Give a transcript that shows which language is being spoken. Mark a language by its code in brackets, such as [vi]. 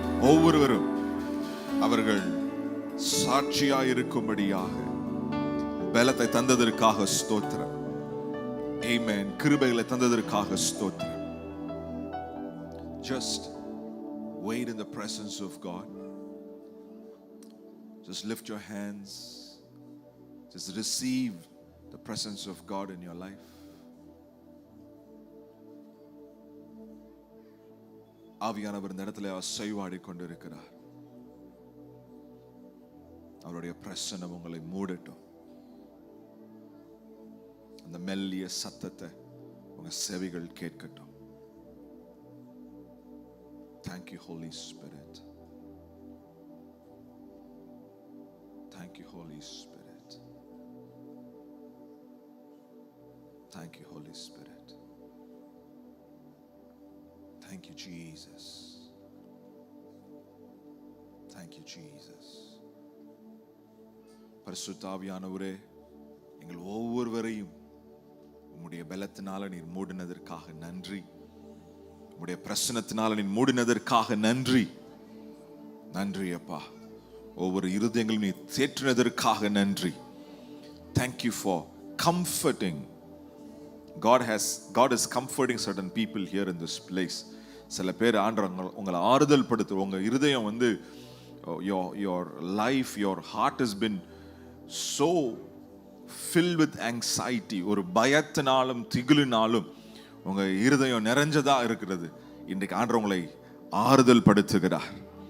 [ta] ஒவ்வொருவரும் அவர்கள் சாட்சியாய் இருக்கும்படியாக பலத்தை தந்ததற்காக ஸ்தோத்திரம். ஆமென். கிருபைகளை தந்ததற்காக ஸ்தோத்திரம். [en] Just wait in the presence of God. Just lift your hands. Just receive the presence of God in your life. [ta] ஆவியானவர் இந்த இடத்துல அசைவாடி கொண்டிருக்கிறார். அவருடைய பிரசன்னம் உங்களை மூடட்டும். அந்த மெல்லிய சத்தத்தை உங்க செவிகள் கேட்கட்டும். [en] Thank you, Holy Spirit. Thank you, Holy Spirit. Thank you, Holy Spirit. Thank you, Jesus. Thank you, Jesus. [ta] பரிசுத்த ஆவியானவரே, எங்கள் ஒவ்வொருவரையும் உம்முடைய பலத்தினால நீர் மூடினதற்காக நன்றி. உம்முடைய பிரசன்னத்தினால நீர் மூடினதற்காக நன்றி. நன்றி அப்பா. ஒவ்வொரு இருதயங்களும் நீர் தேற்றினதற்காக நன்றி. [en] Thank you for comforting God is comforting certain people here in this place. [ta] சில பேர் ஆண்டவர் உங்களை ஆறுதல் படுத்து, உங்க இருதயம் வந்து [en] your life, your heart has been so filled with anxiety, [ta] ஒரு பயத்தினாலும் திகிலினாலும் உங்க இருதயம் நிறைஞ்சதா இருக்கிறது. இன்றைக்கு ஆண்டவர் உங்களை ஆறுதல் படுத்துகிறார்.